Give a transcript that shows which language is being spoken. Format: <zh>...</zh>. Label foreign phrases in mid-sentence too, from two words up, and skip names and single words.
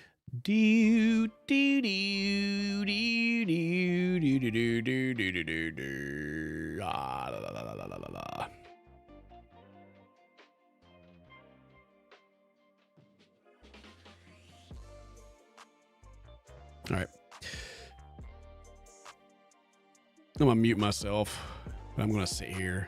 <en>Do do do do do do do do do do do do do. Ah, la, la, la, la, la, la, la. All right. I'm gonna mute myself, but I'm gonna sit here.</en>